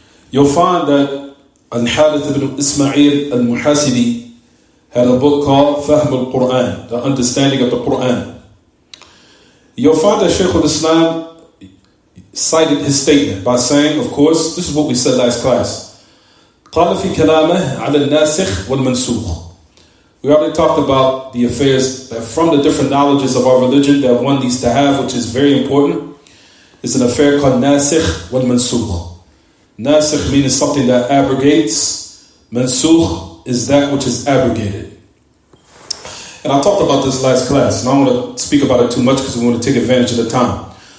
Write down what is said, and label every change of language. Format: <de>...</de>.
<en>You'll find that Al-Harith ibn Ismail al-Muhasibi had a book called Fahm al-Quran, the understanding of the Quran. You'll find that Shaykh al-Islam cited his statement by saying, of course, this is what we said last class.</en> <ar>قال في كلامه على الناسخ والمنسوخ.</ar> <en>We already talked about the affairs that from the different knowledges of our religion that one needs to have, which is very important. It's an affair called nasikh wal mansukh. Nasikh means something that abrogates. Mansukh is that which is abrogated. And I talked about this last class, and I don't want to speak about it too much because we want to take advantage of the time.</en>